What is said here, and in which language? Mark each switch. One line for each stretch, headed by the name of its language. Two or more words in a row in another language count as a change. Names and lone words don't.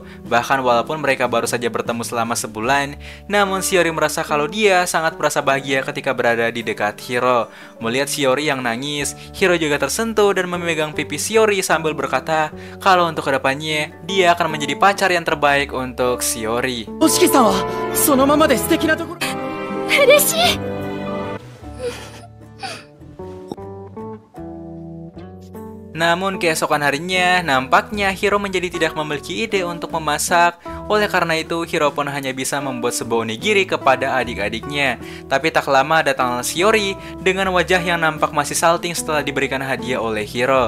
Indonesian: Bahkan walaupun mereka baru saja bertemu selama sebulan, namun Shiori merasa kalau dia sangat merasa bahagia ketika berada di dekat Hiro. Hiro. Melihat Shiori yang nangis, Hiro juga tersentuh dan memegang pipi Shiori sambil berkata kalau untuk kedepannya dia akan menjadi pacar yang terbaik untuk Shiori.
Japanese: おしきさんはそのままで素敵なところ. Ureshii.
Indonesian: Namun keesokan harinya, nampaknya Hiro menjadi tidak memiliki ide untuk memasak. Oleh karena itu, Hiro pun hanya bisa membuat sebuah onigiri kepada adik-adiknya. Tapi tak lama datanglah Shiori dengan wajah yang nampak masih salting setelah diberikan hadiah oleh Hiro.